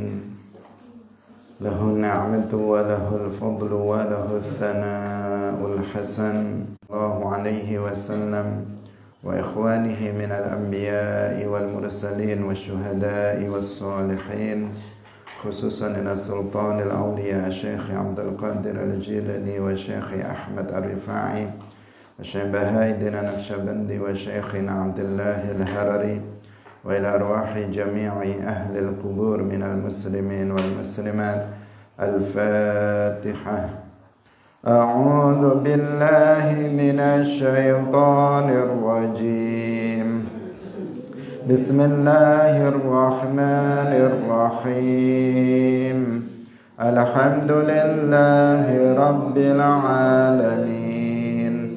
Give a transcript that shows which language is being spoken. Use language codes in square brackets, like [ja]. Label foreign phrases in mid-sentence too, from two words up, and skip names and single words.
[ar] له النعمة وله الفضل وله الثناء الحسن. الله عليه وسلم وإخوانه من الأنبياء والمرسلين والشهداء والصالحين خصوصا إلى سلطان الأولياء شيخ عبد القادر الجيلاني وشيخ أحمد الرفاعي وشيخ بهاء الدين النقشبندي وشيخ عبد الله الهرري وإلى أرواح جميع أهل القبور من المسلمين والمسلمات. Al-Fatihah. أعوذ بالله من الشيطان الرجيم. بسم الله الرحمن الرحيم. الحمد لله رب العالمين.